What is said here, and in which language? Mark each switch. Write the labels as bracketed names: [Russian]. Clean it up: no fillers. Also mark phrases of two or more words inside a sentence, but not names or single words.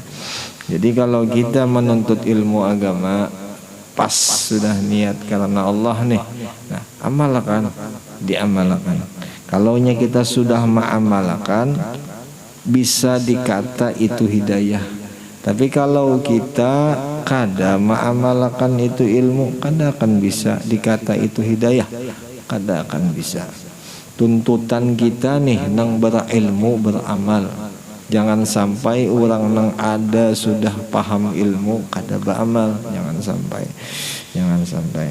[Indonesian] Jadi kalau kita menuntut ilmu agama, pas sudah niat karena Allah nih, nah amalkan, diamalkan. Kalaunya kita sudah mengamalkan, bisa dikata itu hidayah. Tapi kalau kita kada mengamalkan itu ilmu, kada akan bisa dikata itu hidayah, kada akan bisa. Tuntutan kita nih nang berilmu beramal. Jangan sampai orang nang ada sudah paham ilmu kada beramal, jangan sampai.